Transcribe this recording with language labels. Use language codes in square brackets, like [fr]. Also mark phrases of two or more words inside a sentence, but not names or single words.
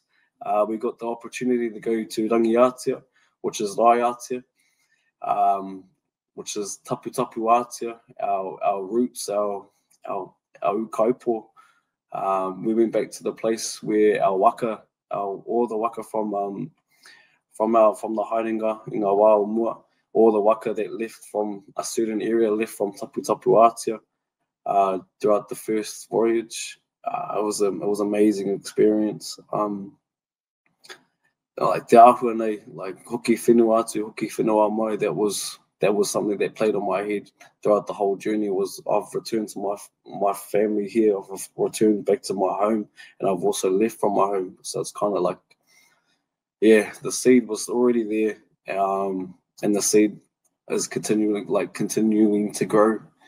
[en] We got the opportunity to go to Rangiatia, which is Raiatia, which is Tapu Tapu Atia, our roots, our ukaupo. We went back to the place where all the waka from the haerenga in [mi] ngā wā o mua, [en] all the waka that left from a certain area, left from Tapu Tapu Atia. Throughout the first voyage, it was amazing experience. [mi] Like te ahua nei, like hoki whenua atu, hoki whenua mai, [en] that was something that played on my head throughout the whole journey. Was I've returned to my family here, I've returned back to my home, and I've also left from my home. So it's kind of like, yeah, the seed was already there, and the seed is continuing to grow.